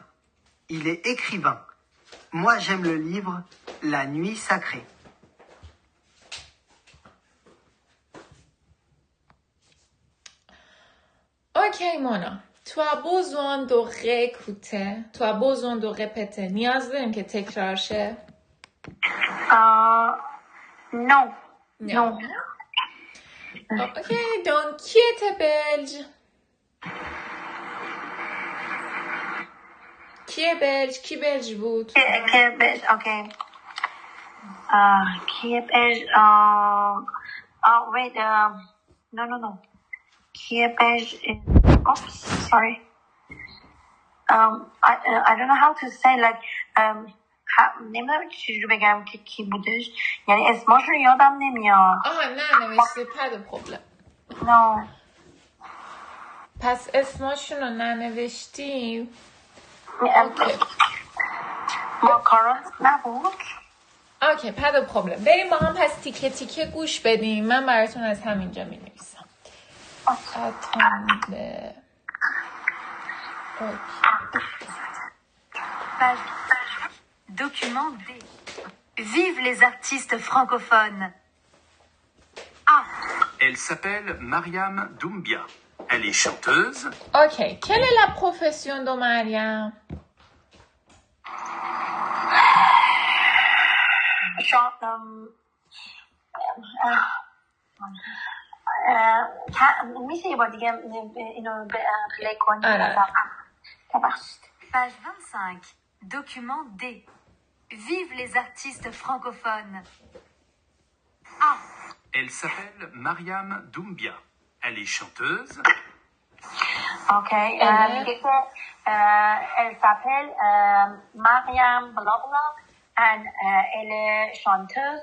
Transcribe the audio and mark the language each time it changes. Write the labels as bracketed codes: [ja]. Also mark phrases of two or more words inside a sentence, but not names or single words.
[fr] Il est écrivain. Moi, j'aime le livre La Nuit Sacrée. Ok, Mona. تو as besoin de réécouter. Tu as besoin de répéter. [fa] نیاز داریم که تکرار شه؟ [en] No. No. [fr] Ok, donc qui était belge? Qui est belge? Qui belge بود؟ Qui est belge? Ok. Qui est belge? [en] Wait. No. [fr] Qui est belge? [en] Oops, sorry. I don't know how to say like [fa] نمیدونم چجوری بگم که کی بودش. یعنی اسمش رو یادم نمیاد. نه نوشته [fr] pas de problème. [en] No. [fa] پس اسمشون رو ننوشتی؟ ماکارون نبود. اوکی [fr] pas de problème. [fa] بریم با هم پس تیکه تیکه گوش بدیم. من براتون از همینجا می نویسم. [fr] Attendez. Page. Document D. Vive les artistes francophones. A. Elle s'appelle Mariam Doumbia. Elle est chanteuse. Ok, quelle est la profession de Mariam? میشه یه بار دیگه اینو پلی کنی؟ Page 25. Document D. Vive les artistes francophones. A. Elle s'appelle Mariam Doumbia. Elle est chanteuse. Ok. Elle s'appelle Mariam Blabla and elle est chanteuse.